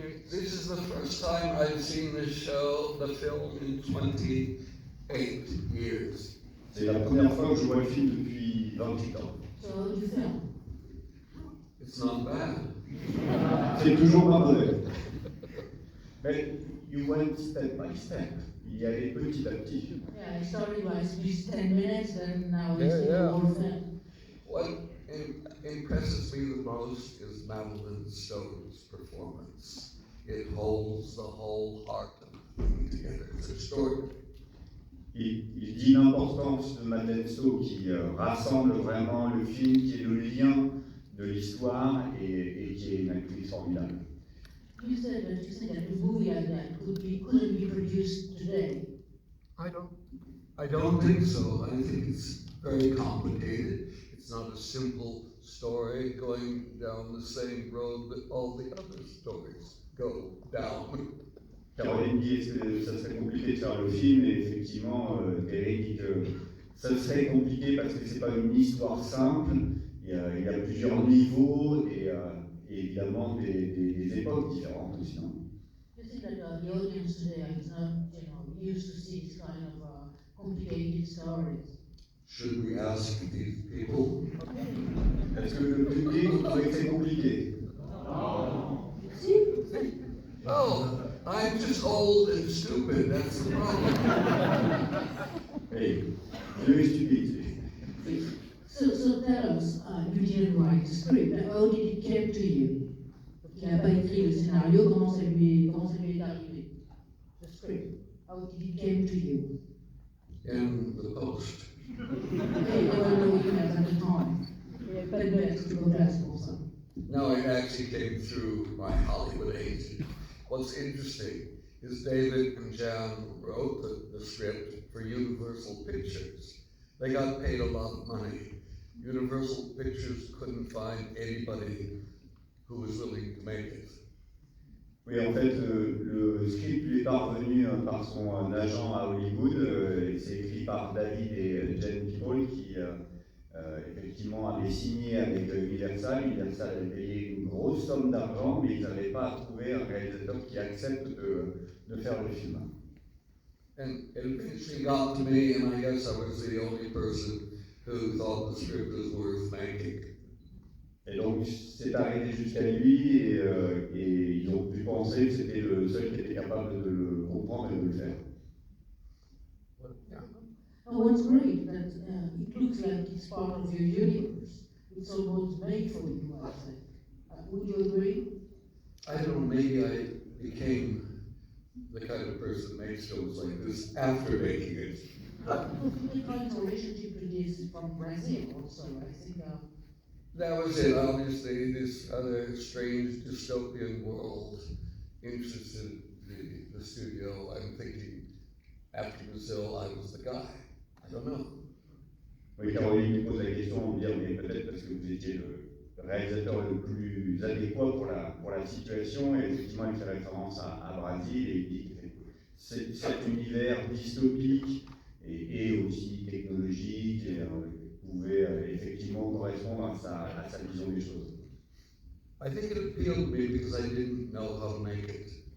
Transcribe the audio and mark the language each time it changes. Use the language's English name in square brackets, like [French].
[English] This is the first time I've seen the film in 28 years. [French] C'est la première fois que je vois le film depuis 28 ans. [English] So you film. It's not bad. [French] C'est toujours pas mauvais. [English] Mais you went step by step. [French] Il y allait petit à petit. [English] Yeah, I started by speech 10 minutes and now it's the whole film. What impresses me the most is Madeline Stowe's performance. it holds the whole heart of the thing together. It's extraordinary. [French] Il dit l'importance de Madeleine Stowe qui rassemble vraiment le film, qui est le lien de l'histoire et qui est une actrice formidable. [English] You said that the movie like that couldn't be produced today. I don't think so. I think it's very complicated. It's not a simple story going down the same road that all the other stories go down. [French] Caroline dit est-ce que ça serait compliqué de faire le film, et effectivement, Terry dit que ça serait compliqué parce que c'est pas une histoire simple, il y a plusieurs niveaux et évidemment des époques différentes aussi. Non? [English] You think that the audience today is not, used to see this kind of complicated stories. Should we ask these people? [French] Est-ce que le public trouvait que c'est compliqué? [English] Oh, I'm just old and stupid, that's the problem. Hey, very stupid. So tell us, you didn't write the script, how did it come to you? [French] Il n'a pas écrit le scénario, comment ça lui est arrivé? [English] The script, how did it come to you? In the post. Okay, I don't know what you meant at the time. [French] Il n'y avait pas de lettre de place pour ça. [English] No, it actually came through my Hollywood agent. What's interesting is David and Jan wrote the script for Universal Pictures. They got paid a lot of money. Universal Pictures couldn't find anybody who was willing to make it. [French] Oui, en fait, le script lui est parvenu par son agent à Hollywood. C'est écrit par David et Jen People qui effectivement avaient signé avec Universal. Universal avait payé une grosse somme d'argent, mais ils n'avaient pas trouvé un réalisateur qui accepte de faire le film. [English] And it eventually got to me, and I guess I was the only person who thought the script was worth making. [French] Et donc, c'est arrivé jusqu'à lui et ils ont pu penser que c'était le seul qui était capable de le comprendre et de le faire. [English] Oh, what's great that it looks like it's part of your universe. It's almost made for you, I think. Would you agree? I don't know, maybe I became the kind of person that makes films like this after making it. The kind of relationship with this from Brazil also, I think. That was it, obviously, this other strange dystopian world interested the studio. I'm thinking, after Brazil, I was the guy. I don't know. [French] Oui, Caroline me pose la question de dire, mais peut-être parce que vous étiez le réalisateur le plus adéquat pour la situation, et effectivement il fait référence à Brésil, et il dit que cet univers dystopique et aussi technologique pouvait effectivement correspondre à sa vision des choses. [English] I think it appealed to me because I didn't know how to make it.